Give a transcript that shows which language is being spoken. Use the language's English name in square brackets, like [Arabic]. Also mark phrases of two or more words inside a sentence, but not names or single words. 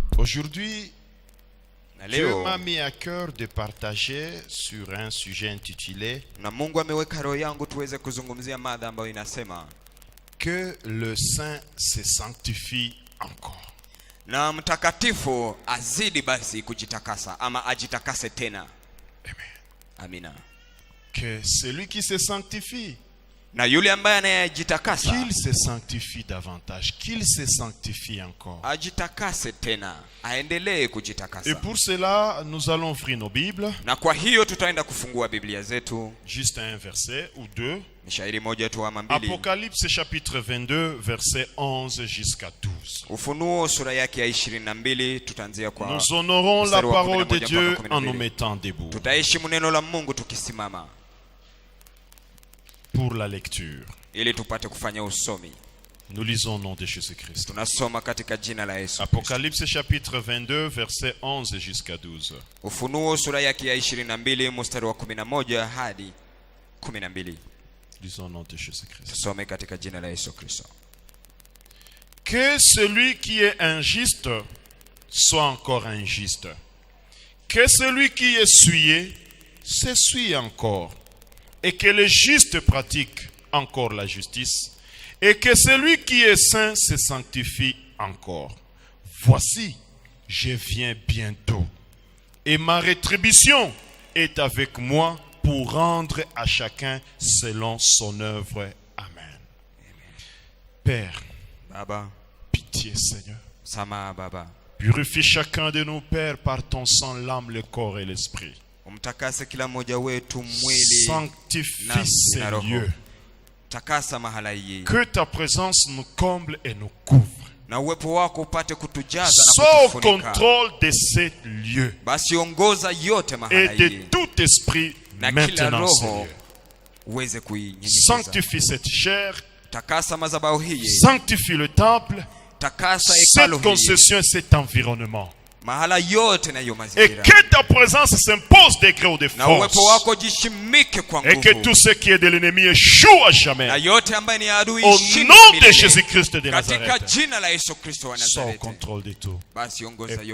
[French] Aujourd'hui, Dieu m'a mis à cœur de partager sur un sujet intitulé que le saint se sanctifie encore. [Swahili] Na mtakatifu azidi basi kujitakasa ama ajitakase tena. [French] Amen. [Swahili] Amina. [French] Que celui qui se sanctifie, [Swahili] na yule ambaye anayejitakasa, [French] qu'il se sanctifie davantage, qu'il se sanctifie encore. [Swahili] Ajitakase tena, aendelee kujitakasa. [French] Et pour cela, nous allons ouvrir nos Bibles. [Swahili] Na kwa hiyo tutaenda kufungua Biblia zetu. [French] Juste un verset ou deux. [Swahili] Shairi moja tu ama mbili. [French] Apocalypse chapitre 22 verset 11 jusqu'à 12. [Swahili] Ufunuo sura yake ya 22 tutaanzia kwa. [French] Nous honorons la parole de Dieu en nous mettant debout. [Swahili] Tutaheshimu neno la Mungu tukisimama. [French] Pour la lecture. [Swahili] Ili tupate kufanya usomi. [French] Nous lisons au nom de Jésus-Christ. [Swahili] Tunasoma katika jina la Yesu. [French] Apocalypse chapitre 22 verset 11 jusqu'à 12. [Swahili] Ufunuo sura yake ya 22 mstari wa 11 hadi 12. [French] Lisons au nom de Jésus-Christ. [Swahili] Tusome katika jina la Yesu Kristo. [French] Que celui qui est injuste soit encore injuste. Que celui qui est souillé s'essuie encore. Et que le juste pratique encore la justice. Et que celui qui est saint se sanctifie encore. Voici, je viens bientôt. Et ma rétribution est avec moi pour rendre à chacun selon son œuvre. Amen. Père, [Swahili] Baba, [French] pitié Seigneur. [Swahili] Sama Baba. [French] Purifie chacun de nous, Père, par ton sang, l'âme, le corps et l'esprit. [Swahili] Umtakase kila mmoja wetu mwili. [French] Sanctifie ces lieux. [Swahili] Takasa mahala hii. [French] Que ta présence nous comble et nous couvre. [Swahili] Na uwepo wako upate kutujaza na kutufunika. [French] Sois au contrôle de ces lieux. [Swahili] Basi ongoza yote mahala hii. [French] Et de tout esprit maintenant, Seigneur. [Swahili] Uweze kuinyenyekeza. [French] Sanctifie cette chair. [Swahili] Takasa madhabahu hii. [French] Sanctifie le temple. [Swahili] Takasa hekalu hii. [French] Cette concession et cet environnement. [Swahili] Mahala yote na yo mazingira. [French] Et que ta présence s'impose des gré ou des forces. [Swahili] Na uwepo wako jishimike kwa nguvu. [French] Et que tout ce qui est de l'ennemi échoue à jamais. [Swahili] Na yote ambaye ni adui [French] au nom de Jésus-Christ de Nazareth. [Swahili] Katika jina la Yesu Kristo wa Nazareth. [French] Sois au contrôle de tout. [Swahili] Basi ongoza yote.